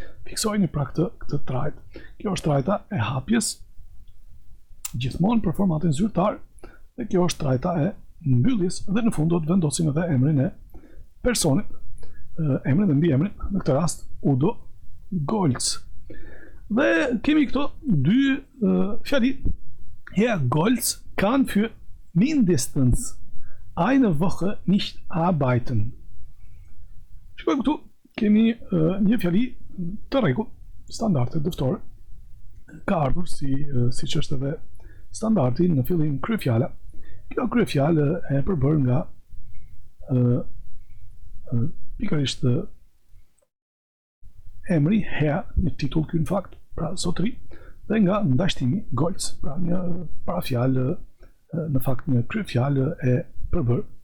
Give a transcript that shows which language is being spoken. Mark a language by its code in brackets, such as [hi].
[sq] Fiksojeni pra këtë trajt. Kjo është trajta e hapjes, gjithmonë për formatin zyrtar, dhe kjo është trajta e mbylljes, dhe në fund do të vendosim edhe emrin e personit, emrin dhe mbiemrin, në këtë rast Udo Goltz. Dhe kemi këto dy fjali. [de] Herr Goltz kann für mindestens eine Woche nicht arbeiten. [sq] Shikojmë këtu, kemi një fjali të rregull, standarde dëftore. Ka ardhur siç është edhe standardi në fillim kryefjala. Kjo kryefjalë e përbër nga pikërisht emri Herr, një titull ky në fakt, pra zotëri, dhe nga ndashtimi Goltz, pra një parafjalë, në fakt një kryefjalë e përbër.